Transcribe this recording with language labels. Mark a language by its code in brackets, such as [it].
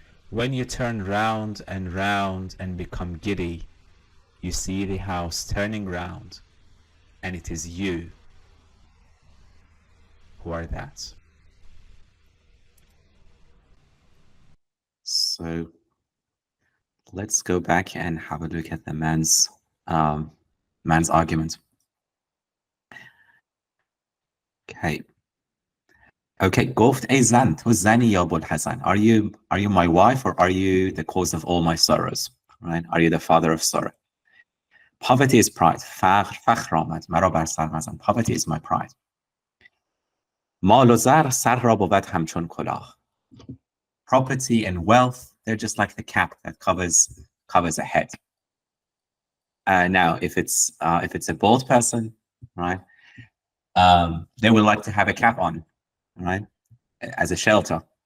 [en] When you turn round and become giddy, you see the house turning round, and it is you who are that. So let's go back and have a look at the man's argument. [fa] Okay, گفت ای زن تو زنی یا ابوالحسن. [en] Are you my wife or are you the cause of all my sorrows? Right? Are you the father of sorrow? Poverty is pride. [fa] فخر آمد مرا بر سر مزن. [en] Poverty is my pride. [fa] مال و زر سر را بود همچون کلاه. [en] Property and wealth, they're just like the cap that covers a head. Now, if it's a bald person, right, they would like to have a cap on, right, as a shelter.